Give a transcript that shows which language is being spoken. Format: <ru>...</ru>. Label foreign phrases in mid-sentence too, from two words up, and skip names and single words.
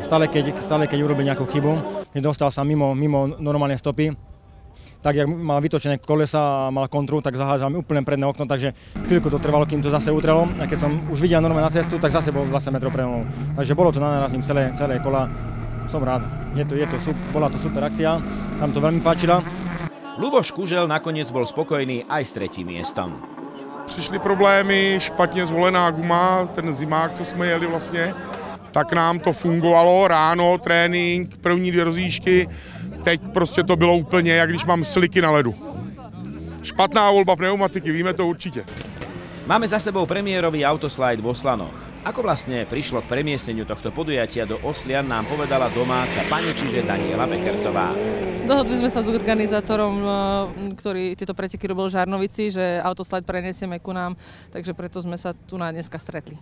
<sk>Stále keď urobil nejakú chybu, dostal sa mimo normálne stopy, tak jak mal vytočené kolesa a mal kontru, tak zahádzal mi úplne predné okno, takže chvíľku to trvalo, kým to zase utrelo. A keď som už videl normálne na cestu, tak zase bol 20 metrov predo mnou. Takže bolo to na nárazník celé kola. Som rád. Bola to super akcia, nám to veľmi páčila. Luboš Kužel nakoniec bol spokojný aj s 3. miestom.</sk> <cs>Přišly problémy, špatně zvolená guma, ten zimák, co jsme jeli vlastně, tak nám to fungovalo, ráno, trénink, první 2 rozjížďky, teď prostě to bylo úplně, jak když mám sliky na ledu. Špatná volba pneumatiky, víme to určitě.</cs> <sk>Máme za sebou premiérový autoslide v Oslanoch. Ako vlastne prišlo k premiestneniu tohto podujatia do Oslian, nám povedala domáca pani, čiže Daniela Bekertová. Dohodli sme sa s organizátorom, ktorý tieto preteky robil v Žarnovici, že autoslide prenesieme ku nám, takže preto sme sa tu na dneska stretli.</sk>